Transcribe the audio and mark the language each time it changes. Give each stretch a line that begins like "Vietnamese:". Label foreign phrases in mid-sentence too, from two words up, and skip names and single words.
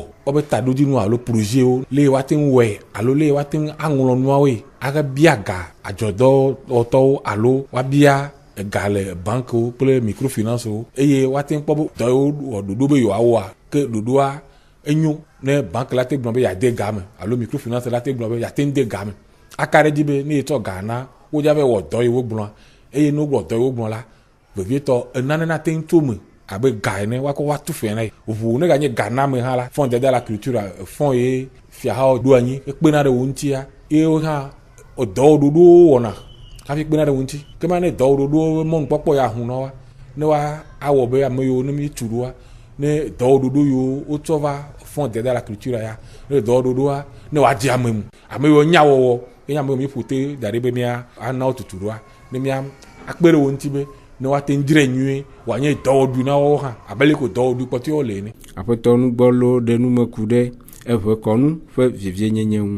Ewe: wobe taɖodzinu alo projetwo le woate ŋu wɔe alo le woate ŋu aŋlɔ nuawoe agabia ga adzɔdɔwɔtɔwo alo woabia ga le bankewo kple microfinancewo eye woate ŋu kpɔ be dɔwo wɔ ɖoɖo be yewoawɔa ke ɖoɖoa enyo ne banke la te gblɔ be yeade ga me alo microfinance la te gblɔ be yeate ŋu de ga me aka ɖe dzi be ne yetsɔ ga na wodza be wɔ dɔ yi wo gblɔa eye ne wogblɔ dɔ yi wo gblɔ la vevietɔ enane na te ŋu tso me abe ga ene woakɔ woatu fɛ na ye ʋu ne ganye ga na me hã la
French: fond d'aide à la culture
Ewe: fond ye fiahawo ɖo anyi ekpena ɖe wo ŋutia ye hã dɔwɔɖoɖowo wɔna hafi kpena ɖe wo ŋuti kema ne dɔwɔɖoɖowo mɔnukpɔkpɔ ya hu na wa ne wa awɔ be ame yiwo ne mi tu ɖoa ne dɔwɔɖoɖo yiwo wotsɔ va
French: fond d'aide à la culture
Ewe: ya ne dɔwɔɖoɖoa ne woadze ame mu ame yiwo nya wɔwɔ eye ame yiwo mi ƒo te da ɖe be mia ana wo tutu ɖoa ne mia akpe ɖe wo ŋuti be ne woate ŋu dzre nyuie wòanye dɔwɔɖu na wo hã abele ko dɔwɔɖu kpɔtɔewo le ene. Aƒetɔ nugbɔlo ɖe numeku ɖe eve kɔnu ƒe vivienyenye ŋu.